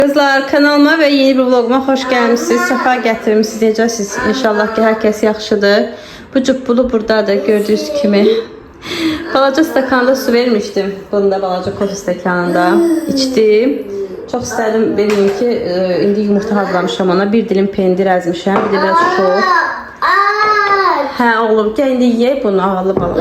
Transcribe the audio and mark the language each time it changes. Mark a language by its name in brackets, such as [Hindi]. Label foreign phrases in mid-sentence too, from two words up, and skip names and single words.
[Turkish] Kızlar, kanalıma ve yeni bir vloguma hoş gelmişsiniz. [Azerbaijani] Səfa gətirmişsiniz. Necəsiz? İnşallah ki, hər kəs yaxşıdır. Bu cübbulu buradadır, gördüyünüz kimi. Balaca stakanda su vermişdim. Bunu da balaca kofe stəkanında içdim. Çox istədim vereyim ki, indi yumurta hazırlamışam ona. Bir dilim pendir əzmişəm, [Turkish] bir de biraz çok. [Azerbaijani] Hə oğlum, gəl indi ye bunu ağlı bala.